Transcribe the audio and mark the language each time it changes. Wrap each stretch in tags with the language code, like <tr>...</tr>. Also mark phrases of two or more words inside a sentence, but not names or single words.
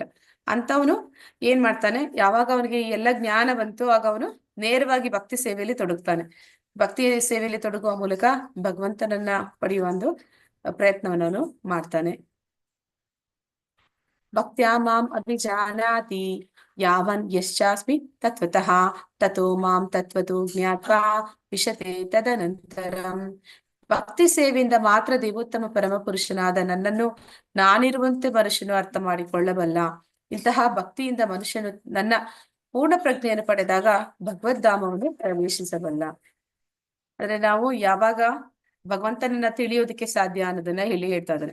<kn>ಅಂತವನು ಏನ್ ಮಾಡ್ತಾನೆ, ಯಾವಾಗ ಅವನಿಗೆ ಎಲ್ಲ ಜ್ಞಾನ ಬಂತು ಆಗ ಅವನು ನೇರವಾಗಿ ಭಕ್ತಿ ಸೇವೆಯಲ್ಲಿ ತೊಡಗ್ತಾನೆ. ಭಕ್ತಿ ಸೇವೆಯಲ್ಲಿ ತೊಡಗುವ ಮೂಲಕ ಭಗವಂತನನ್ನ ಪಡೆಯುವ ಒಂದು ಪ್ರಯತ್ನವನ್ನು ಅವನು ಮಾಡ್ತಾನೆ.</kn> <sa>ಭಕ್ತ್ಯಾ ಮಾಂ ಅಭಿಜಾನಾತಿ ಯಾವನ್ ಯಶ್ಚಾಸ್ಮಿ ತತ್ವತಃ ತಥೋ ಮಾಂ ತತ್ವತೋ ಜ್ಞಾತ್ವಾ ವಿಶತೆ ತದನಂತರಂ.</sa> <kn>ಭಕ್ತಿ ಸೇವೆಯಿಂದ ಮಾತ್ರ ದೇವೋತ್ತಮ ಪರಮ ಪುರುಷನಾದ ನನ್ನನ್ನು ನಾನಿರುವಂತೆ ಮನುಷ್ಯನು ಅರ್ಥ ಮಾಡಿಕೊಳ್ಳಬಲ್ಲ. ಇಂತಹ ಭಕ್ತಿಯಿಂದ ಮನುಷ್ಯನು ನನ್ನ ಪೂರ್ಣ ಪ್ರಜ್ಞೆಯನ್ನು ಪಡೆದಾಗ ಭಗವದ್ಧಾಮವನ್ನು ಪ್ರವೇಶಿಸಬಲ್ಲ. ಆದ್ರೆ ನಾವು ಯಾವಾಗ ಭಗವಂತನನ್ನ ತಿಳಿಯೋದಕ್ಕೆ ಸಾಧ್ಯ ಅನ್ನೋದನ್ನ ಹೇಳ್ತಾ ಇದ್ದಾರೆ.</kn>